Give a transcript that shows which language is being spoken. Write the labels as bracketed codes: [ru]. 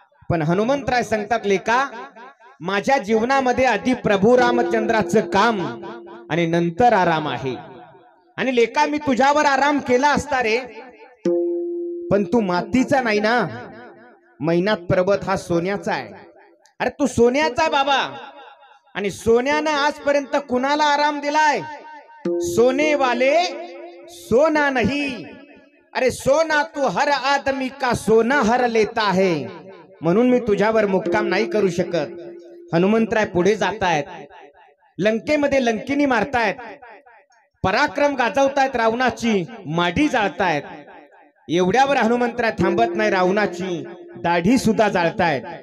[mr] पण हनुमंतराय सांगतात, लेका माझ्या जीवनामध्ये आधी प्रभू रामचंद्राचं काम आणि नंतर आराम आहे। आणि लेका मी तुझ्यावर आराम केला असता रे, पण तू मातीचा नाही ना। मैनाक पर्वत हा सोन्याचा आहे। अरे तू सोन्याचा आहे बाबा, आणि सोन्यानं आजपर्यंत कुणाला आराम दिलाय? [hi] सोने वाले सोना नहीं, अरे सोना तू हर आदमी का सोना हर लेता है। [mr] म्हणून मी तुझ्यावर मुक्काम नाही करू शकत। हनुमंतराय पुढे जातायत, लंकेमध्ये लंकिनी मारतायत, पराक्रम गाजवतायत, रावणाची माडी जाळतायत। एवढ्यावर हनुमंतराय थांबत नाही, रावणाची दाढी सुद्धा जाळतायत।